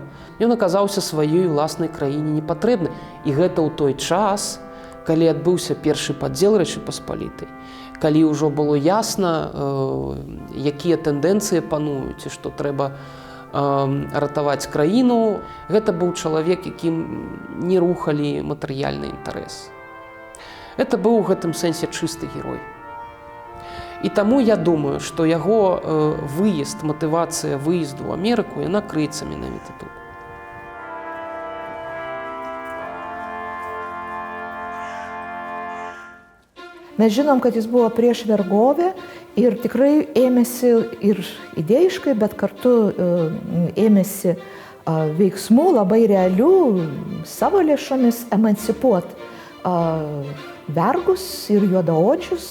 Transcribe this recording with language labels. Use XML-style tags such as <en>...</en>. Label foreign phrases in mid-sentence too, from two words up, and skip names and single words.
<be>Ён аказаўся сваёй уласнай краіне непатрэбны. І гэта ў той час, калі адбыўся першы падзел Рэчы Паспалітай, калі ўжо было ясна, якія тэндэнцыі пануюць і што трэба ратаваць краіну. Гэта быў чалавек, якім не рухалі матэрыяльны інтарэс. Гэта быў у гэтым сэнсе чысты герой. І таму я думаю, што яго выезд, матывацыя выезду ў Амерыку, яна крыецца менавіта тут.</be> <lt>Mes žinom, kad jis buvo prieš vergovę ir tikrai ėmėsi ir idėjiškai, bet kartu ėmėsi veiksmų labai realių savo lėšomis emancipuoti vergus ir juodaodžius.</lt>